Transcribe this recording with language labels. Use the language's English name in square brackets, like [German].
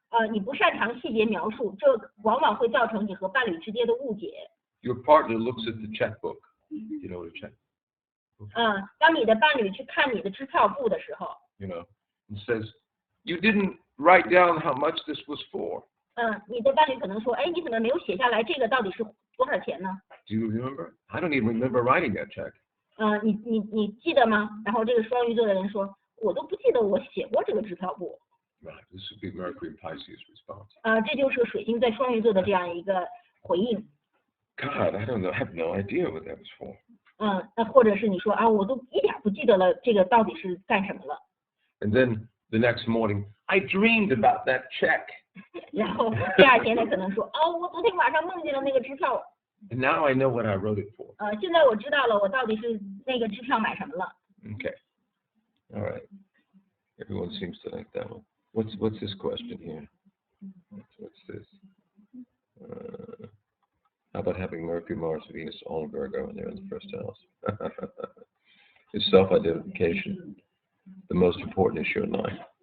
[Chinese] 你不擅长细节描述，这往往会造成你和伴侣之间的误解。 [English] Your partner looks at the checkbook. You know what a checkbook? [Chinese] 当你的伴侣去看你的支票簿的时候， [English] And says, you didn't write down how much this was for. [Chinese] 你的伴侣可能说，哎，你怎么没有写下来这个到底是多少钱呢？ [English] Do you remember? I don't even remember writing that check. [Chinese] 你记得吗？然后这个双鱼座的人说，我都不记得我写过这个支票簿。 [English] Right. This would be Mercury and Pisces response. [Chinese] 这就是水星在双鱼座的这样一个回应。 [English] God, I don't know. I have no idea what that was for. [Chinese] 那或者是你说我都一点不记得了，这个到底是干什么了？ [English] And then the next morning, I dreamed about that check. [Chinese] 然后第2天他可能说，我昨天晚上梦见了那个支票。 [English] And now I know what I wrote it for. [Chinese] 现在我知道了，我到底是那个支票买什么了。 [English] Okay. All right. Everyone seems to like that one. What's this question here? What's this? How about having Mercury, Mars, Venus, all in Virgo, and they're in the first house? It's self-identification, the most important issue in life.